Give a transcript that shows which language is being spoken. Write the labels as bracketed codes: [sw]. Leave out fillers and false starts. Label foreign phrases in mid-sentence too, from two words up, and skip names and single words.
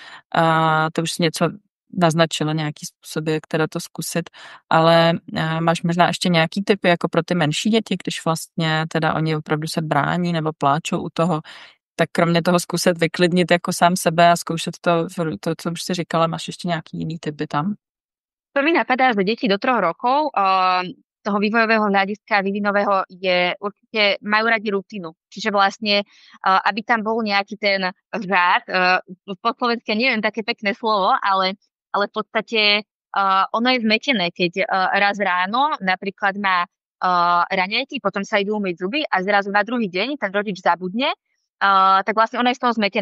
[cs] to už si něco naznačila nějaký způsoby, které to zkusit, ale máš možná ještě nějaký typy jako pro ty menší děti, když vlastně teda oni opravdu se brání nebo pláčou u toho, tak kromě toho zkusit vyklidnit jako sám sebe a zkoušet to co už si říkala, máš ještě nějaký jiný typy tam? [sk] To mi napadá, že deti do 3 rokov toho vývojového hľadiska vývinového je určite majú radi rutinu. Čiže vlastne, aby tam bol nejaký ten řád, po slovensky neviem také pekné slovo, ale v podstate ono je zmetené, keď raz ráno napríklad má raňajky, potom sa idú umyť zuby a zrazu na druhý deň ten rodič zabudne, tak vlastne ono je z toho zmetené.